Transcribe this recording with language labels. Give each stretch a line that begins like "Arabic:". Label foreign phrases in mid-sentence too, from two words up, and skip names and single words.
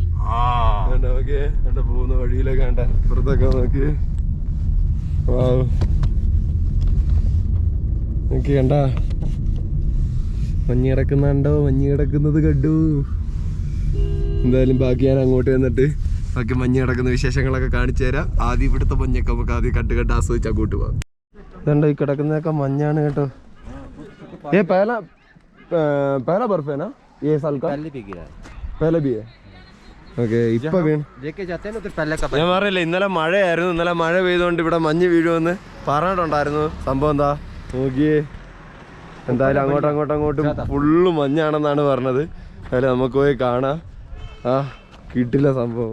Malayalam: ഓക്കെ, പോകുന്ന വഴിയിലൊക്കെ കണ്ട പുറത്തൊക്കെ നോക്കി നോക്കി കണ്ട മഞ്ഞ് കിടക്കുന്നുണ്ടോ? മഞ്ഞ് കിടക്കുന്നത് കണ്ടു. എന്തായാലും ബാക്കി ഞാൻ അങ്ങോട്ട് വന്നിട്ട് ബാക്കി മഞ്ഞ് കിടക്കുന്ന വിശേഷങ്ങളൊക്കെ കാണിച്ചു തരാം. ആദ്യം ഇവിടുത്തെ മഞ്ഞൊക്കെ നമുക്ക് ആദ്യം കണ്ട് ആസ്വദിച്ച് അങ്ങോട്ട് പോകാം. ഇതുണ്ടോ ഈ കിടക്കുന്നതൊക്കെ മഞ്ഞാണ് കേട്ടോ.
Hindi: पहला बर्फ है ना ये साल का? पहले भी है.
Malayalam: ഓക്കെ ഇപ്പൊ വീണ് ഞാൻ പറയില്ല ഇന്നലെ മഴയായിരുന്നു. ഇന്നലെ മഴ പെയ്തുകൊണ്ട് ഇവിടെ മഞ്ഞ് വീഴുമെന്ന് പറഞ്ഞിട്ടുണ്ടായിരുന്നു. സംഭവം എന്താ നോക്കിയേ, എന്തായാലും അങ്ങോട്ടും ഫുള്ള് മഞ്ഞാണെന്നാണ് പറഞ്ഞത്. അതിൽ നമുക്ക് പോയി കാണാം. ആ കിട്ടില്ല സംഭവം.